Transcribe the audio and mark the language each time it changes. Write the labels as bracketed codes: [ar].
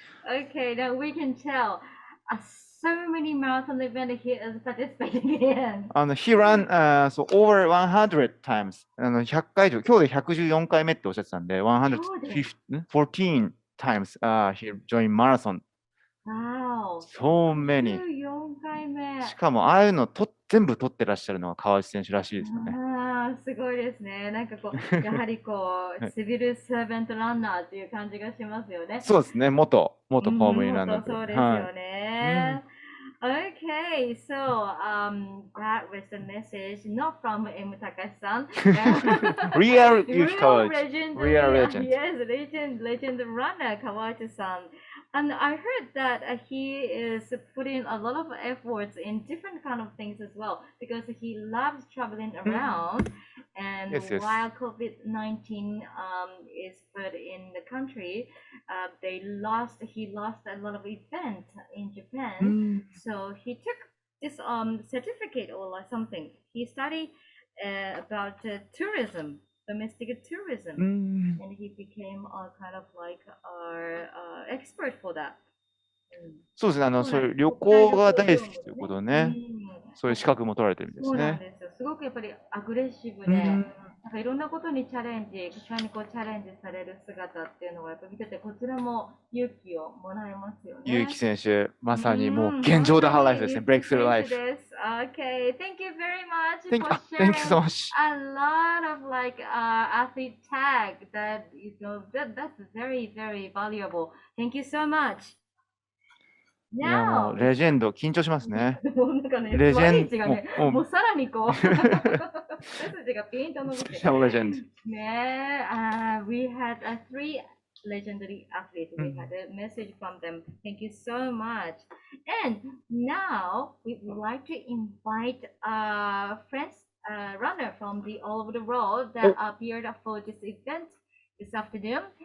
[en] Okay, now we can tell so many marathon events he is participating in. He ran so over 100 times. [ja] 100回以上、今日で114回目っておっしゃってたんで、 [en] 114 times he joined marathon. Wow. So many. [ja] 14回目。しかもああいうの全部取ってらっしゃるのが川内選手らしいですよね。すごいですね。なんかこう、やはりこう、シビルサーベントランナーっていう感じがしますよね。そうですね。元公務員ランナー。そうですよね。 [en] Okay, so that was the message not from M. Takashi-san. Real legend. Real legend. Yes, legend runner Kawachi-san. And I heard that he is putting a lot of efforts in different kind of things as well because he loves traveling around. And while COVID-19 is put in the country, he lost a lot of events in Japan. So he took this certificate or something. He studied about tourism. Domestic tourism, and he became a kind of like our expert for that. [ja] そうですね。そういう旅行が大好きということでね、そういう資格も取られてるんですね。そうなんですよ。すごくやっぱりアグレッシブで、なんかいろんなことにチャレンジされる姿っていうのがやっぱ見てて、こちらも勇気をもらえますよね。勇気選手、まさにもう現状打破ライフですね。ブレイクスルーライフ。 [en] Okay, thank you very much for Thank you so sharing much. a lot of athlete tag that that's very valuable. Thank you so much. [ja] いやもう [en] Now, [ja] レジェンド緊張しますね。なんかね、レジェン座り位置がね、ももうさらにこう、背筋がピンと伸びて。 [en] Special legend. ね、we had three legendary athletes. We had a message from them. Thank you so much. And now we would like to invite friends, runner from all over the world that appeared for this event this afternoon.